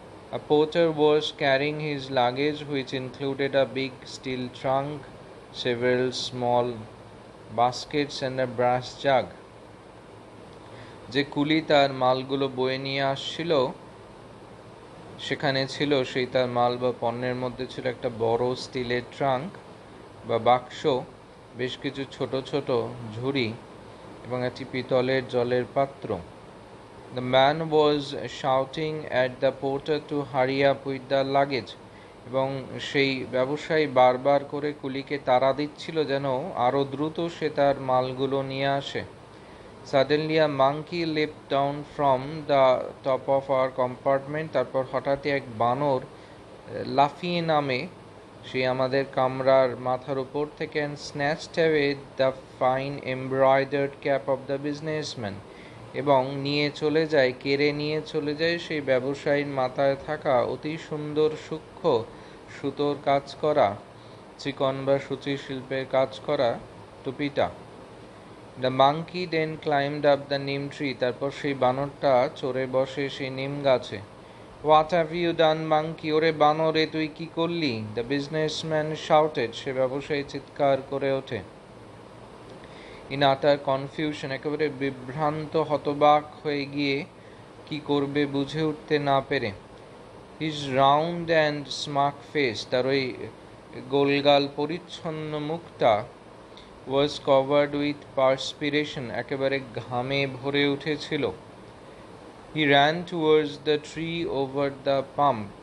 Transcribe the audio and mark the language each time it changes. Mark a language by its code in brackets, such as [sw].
[en] A porter was carrying his luggage, which included a big steel trunk, several small baskets and a brass jug. [bn] যে কুলি তার মালগুলো বয়ে নিয়ে আসছিল, সেখানে ছিল সেই তার মাল বা পণ্যের মধ্যে ছিল একটা বড় স্টিলের ট্রাঙ্ক বা বাক্স, বেশ কিছু ছোট ছোট ঝুড়ি এবং একটি পিতলের জলের পাত্র। [en] The man was shouting at the porter to hurry up with the luggage. [bn] এবং সেই ব্যবসায়ী বারবার করে কুলিকে তাড়া দিচ্ছিল যেন আরও দ্রুত সে তার মালগুলো নিয়ে আসে। [en] Suddenly a monkey leaped down from the top of our compartment. [bn] তারপর হঠাৎই এক বানর লাফিয়ে নামে সেই আমাদের কামরার মাথার উপর থেকে, [en] and snatched away the fine embroidered cap of the businessman. [bn] এবং কেড়ে নিয়ে চলে যায় সেই ব্যবসায়ীর মাথায় থাকা অতি সুন্দর সূক্ষ্ম সুতোর কাজ করা, চিকন বা সূচি শিল্পের কাজ করা টুপিটা। [en] The monkey then climbed up the neem tree. [bn] তারপর সেই বানরটা চড়ে বসে সেই নিম গাছে। [en] What have you done, monkey? [bn] ওরে বানরে, তুই কি করলি? [en] The businessman shouted. [bn] সে ব্যবসায়ী চিৎকার করে ওঠে। [en] In utter confusion, [bn] একেবারে বিভ্রান্ত হতবাক হয়ে গিয়ে কি করবে বুঝে উঠতে না পেরে। [en] His round and smug face, [bn] তার ওই গোলগাল পরিচ্ছন্ন মুখটা, [en] was covered with perspiration, [bn] একেবারে ঘামে ভরে উঠেছিল। [en] He ran towards the tree over the pump.